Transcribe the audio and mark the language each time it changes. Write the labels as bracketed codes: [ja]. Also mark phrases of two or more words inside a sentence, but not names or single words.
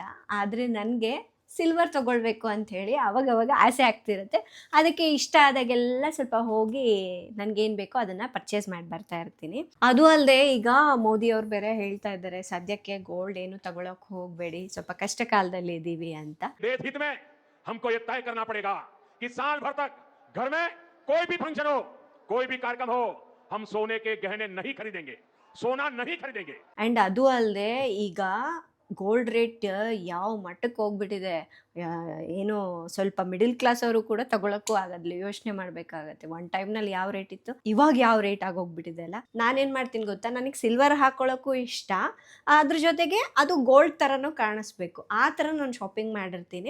[kn] ಆದರೆ ನನಗೆ ಸಿಲ್ವರ್ ತೊಗೊಳ್ಬೇಕು ಅಂಥೇಳಿ ಅವಾಗವಾಗ ಆಸೆ ಆಗ್ತಿರುತ್ತೆ. ಅದಕ್ಕೆ ಇಷ್ಟ ಆದಾಗೆಲ್ಲ ಸ್ವಲ್ಪ ಹೋಗಿ ನನಗೇನು ಬೇಕೋ ಅದನ್ನು ಪರ್ಚೇಸ್ ಮಾಡಿ ಬರ್ತಾ ಇರ್ತೀನಿ. ಅದು ಅಲ್ಲದೆ ಈಗ ಮೋದಿಯವ್ರು ಬೇರೆ ಹೇಳ್ತಾ ಇದ್ದಾರೆ ಸದ್ಯಕ್ಕೆ ಗೋಲ್ಡ್ ಏನು ತಗೊಳಕ್ಕೆ ಹೋಗಬೇಡಿ, ಸ್ವಲ್ಪ ಕಷ್ಟ ಕಾಲದಲ್ಲಿ ಇದ್ದೀವಿ ಅಂತ. [hi] हमको ये तय करना पड़ेगा कि साल भर तक घर में कोई भी फंक्शन हो, कोई भी कार्यक्रम हो, हम सोने के गहने नहीं खरीदेंगे, सोना नहीं खरीदेंगे. [kn] ಆ್ಯಂಡ್ ಅದು ಅಲ್ಲದೆ ಈಗ [en] gold rate [kn] ಯಾವ ಮಟ್ಟಕ್ಕೆ ಹೋಗ್ಬಿಟ್ಟಿದೆ, ಏನು ಸ್ವಲ್ಪ [en] middle class [kn] ಅವರು ಕೂಡ ತಗೊಳಕ್ಕೂ ಆಗೋದಿಲ್ಲ, ಯೋಚನೆ ಮಾಡಬೇಕಾಗತ್ತೆ. [en] one timeನಲ್ಲಿ [kn] ಯಾವ ರೇಟ್ ಇತ್ತು, ಇವಾಗ ಯಾವ ರೇಟ್ ಆಗೋಗ್ಬಿಟ್ಟಿದೆ ಅಲ್ಲ. ನಾನೇನು ಮಾಡ್ತೀನಿ ಗೊತ್ತಾ, ನನಗೆ ಸಿಲ್ವರ್ ಹಾಕೊಳ್ಳೋಕ್ಕೂ ಇಷ್ಟ, ಅದ್ರ ಜೊತೆಗೆ ಅದು ಗೋಲ್ಡ್ ಥರನೂ ಕಾಣಿಸ್ಬೇಕು, ಆ ಥರ ನಾನು ಶಾಪಿಂಗ್ ಮಾಡಿರ್ತೀನಿ.